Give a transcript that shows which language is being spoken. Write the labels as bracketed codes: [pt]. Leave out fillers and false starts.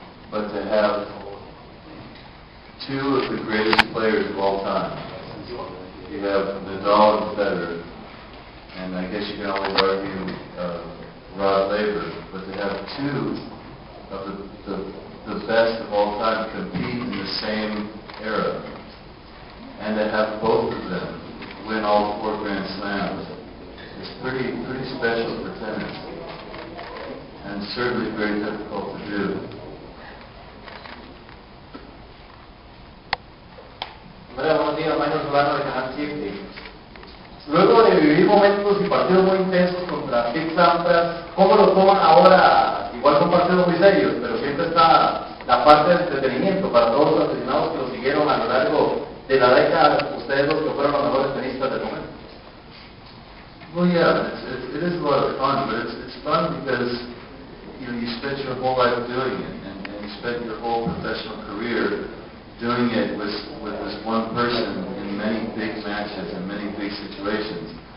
[en] But to have two of the greatest players of all time, you have Nadal and Federer, and I guess you can always argue Rod Laver, but to have two of the best of all time compete in the same era, and to have both of them win all 4 Grand Slams is pretty special for tennis, and certainly very difficult to do. [es] Hola, buenos días, Mario Solano de Canal 7. Luego de vivir momentos y partidos muy intensos contra Big Sampras, ¿cómo lo toman ahora? Igual son partidos muy serios, pero siempre está la parte del entretenimiento para todos los aficionados que lo siguieron a lo largo de la década, ustedes los que fueron los mejores tenistas del momento. [en] Well, yeah, it is a lot of fun, but it's fun because you spent your whole life doing it, and you spent your whole professional career doing it with this one person in many big matches and many big situations.